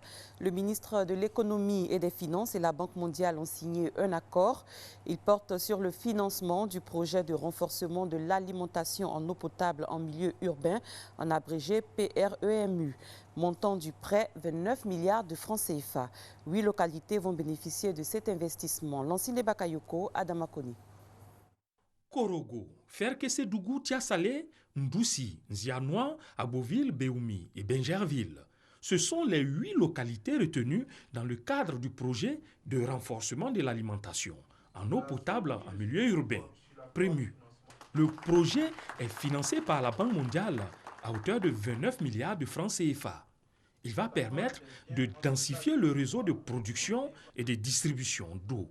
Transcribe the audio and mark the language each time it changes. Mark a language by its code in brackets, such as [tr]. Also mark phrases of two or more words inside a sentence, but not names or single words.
[fr] Le ministre de l'Économie et des Finances et la Banque mondiale ont signé un accord. Il porte sur le financement du projet de renforcement de l'alimentation en eau potable en milieu urbain, en abrégé PREMU. Montant du prêt, 29 milliards de francs CFA. 8 localités vont bénéficier de cet investissement. Lansine Bakayoko, Adamakoni. Korogo, Ferkessédougou, Tiasalé, Ndoussi, Nzianois, Aboville, Béoumi et Benjerville. Ce sont les 8 localités retenues dans le cadre du projet de renforcement de l'alimentation en eau potable en milieu urbain, PREMU. Le projet est financé par la Banque mondiale à hauteur de 29 milliards de francs CFA. Il va permettre de densifier le réseau de production et de distribution d'eau.